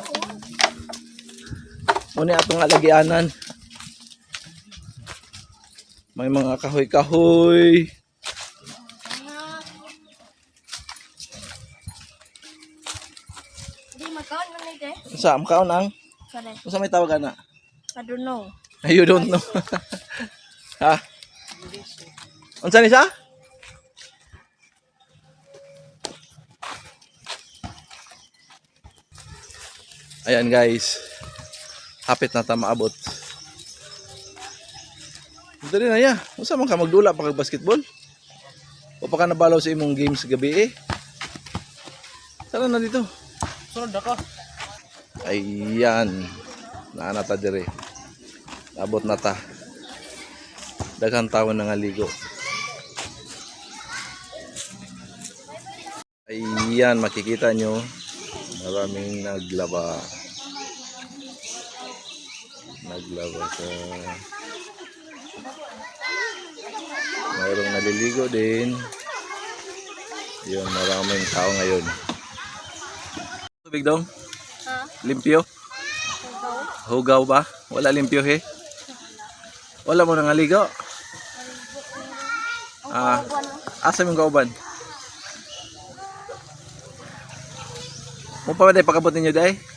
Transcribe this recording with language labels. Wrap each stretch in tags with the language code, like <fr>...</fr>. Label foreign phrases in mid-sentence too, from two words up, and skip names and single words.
<ceb>Muna atong alagyanan.</ceb> <tl>May mga kahoy-kahoy.</tl> <ceb>Hindi makaon man ito eh. Sa makaon ang?</ceb> <en>Sorry.</en> <ceb>Sa may tawag na?</ceb> <en>I don't know. You don't know.</en> <ceb>Ha? Unsa ni siya?</ceb> <tl>Ayan guys.</tl> <ceb>Hapit na ta maabot. Dali na ya. Unsa man ka magdula pa kag basketball? O pa ka nabalaw sa imong games gabi eh?</ceb> <tl>Tara na dito. Sunod ako.</tl> <ceb>Ayan. Naana ta dire. Abot na ta. Daghang tawo na nga ligo.</ceb> <tl>Ayan, makikita nyo. Maraming naglaba. Naglaba sa... Mayroong naliligo din. Yun, maraming tao ngayon.</tl> <ceb>Tubig dong? Ha? Limpyo? Hugaw ba? Wala limpyo he? Wala mo nangaligo? Asa mong kauban? Mo pa ba day pakabot ninyo day?</ceb>